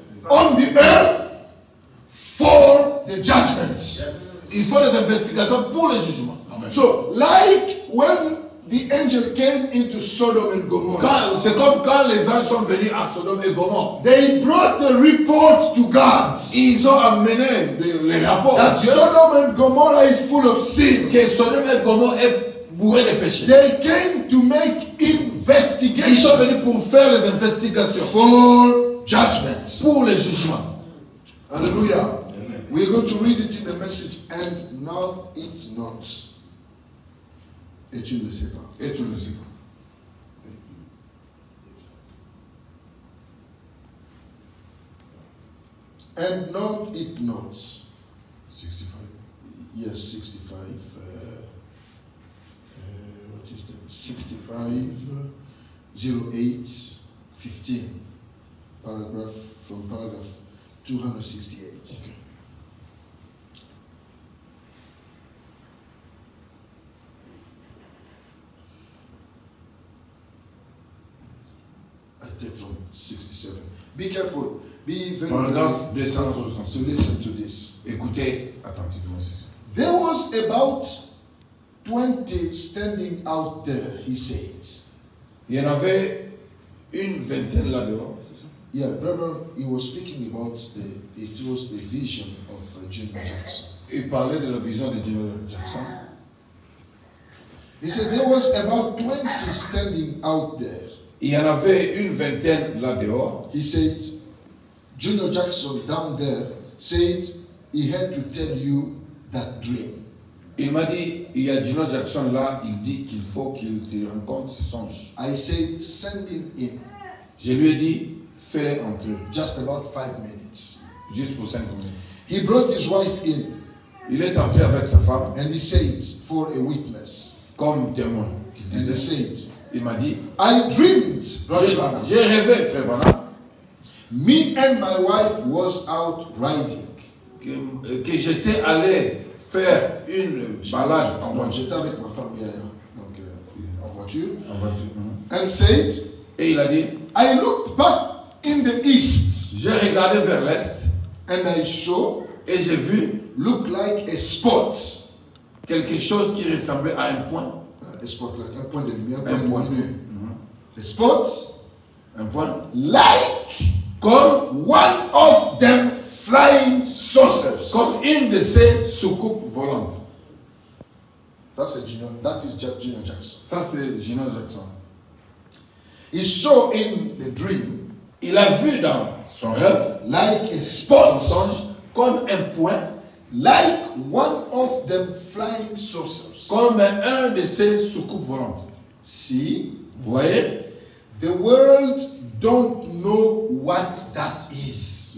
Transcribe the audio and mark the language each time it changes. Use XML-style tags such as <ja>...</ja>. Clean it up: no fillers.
<en>on the earth for the judgment.</en> <fr>Ils font des investigations pour le jugement.</fr> <en>Amen. So, like when the angel came into Sodom and Gomorrah,</en> <fr>C'est comme quand les anges sont venus à Sodome et Gomorrhe.</fr> <en>they brought the report to God</en> <fr>Ils ont amené les rapports à</fr> <en>that</en> <fr>Dieu</fr> <en>Sodom and Gomorrah is full of sin.</en> <fr>que Sodome et Gomorrhe est bourré de péchés.</fr> <en>They came to make</en> <fr>Ils sont</fr> <en>investigation</en> <fr>venus pour faire les investigations,</fr> <en>for judgment.</en> <fr>pour le jugement.</fr> <en>Hallelujah. We're going to read it in the message, and now it not.</en> <fr>Et tu ne le sais pas. Et tu ne le sais pas.</fr> <en>And know it not. 65. Yes, 65. What is that? 65, 08, 15. Paragraph, from paragraph 268. Okay. I take from 67. Be careful. Be very</en> <fr>Paragraphe</fr> <en>careful 266. to listen to this.</en> <fr>Écoutez attentivement ceci.</fr> <en>There was about 20 standing out there, he said.</en> <fr>Il y en avait une vingtaine là-dehors.</fr> <en>Yeah, brother, he was speaking about it was the vision of Jim Jackson.</en> <fr>Il parlait de la vision de Jim Jackson.</fr> <en>He said there was about 20 standing out there.</en> <fr>Il y en avait une vingtaine là-dehors.</fr> <en>He said, Junior Jackson down there said he had to tell you that dream.</en> <fr>Il m'a dit, il y a Junior Jackson là, il dit qu'il faut qu'il te rencontre ses songes.</fr> <en>I said, send him in.</en> <fr>Je lui ai dit, fais-les entrer,</fr> <en>Just about 5 minutes.</en> <fr>juste pour 5 minutes.</fr> <en>He brought his wife in</en> <fr>Il est entré avec sa femme,</fr> <en>and he said, for a witness.</en> <fr>comme témoin.</fr> <en>And he said,</en> <fr>Il m'a dit,</fr> <en>I dreamed, Brother Branham.</en> <fr>j'ai rêvé, frère Branham,</fr> <en>Me and my wife was out riding.</en> <fr>que j'étais allé faire une balade en Donc, voiture. j'étais avec ma femme hier, donc, en voiture. En voiture.</fr> <en>And said,</en> <fr>Et il a dit,</fr> <en>I looked back in the east</en> <fr>j'ai regardé vers l'est</fr> <en>and I saw</en> <fr>et j'ai vu</fr> <en>look like a spot.</en> <fr>quelque chose qui ressemblait à un point.</fr> <en>A spot like</en> <fr>un point de lumière, Un point. lumineux.</fr> <en>A spot</en> <fr>Un point.</fr> <en>like</en> <fr>Comme</fr> <en>one of them flying saucers.</en> <fr>Comme une de ces soucoupes volantes.</fr> <en>That is Junior Jackson.</en> <fr>Ça, c'est Junior Jackson.</fr> <en>He saw in the dream</en> <fr>Il a vu dans son rêve,</fr> <en>like a spot,</en> <fr>songe, comme un point,</fr> <en>like one of them flying saucers.</en> <fr>comme un de ces soucoupes volantes.</fr> <en>See,</en> <fr>Vous voyez?</fr> <en>the world don't know what that is.</en>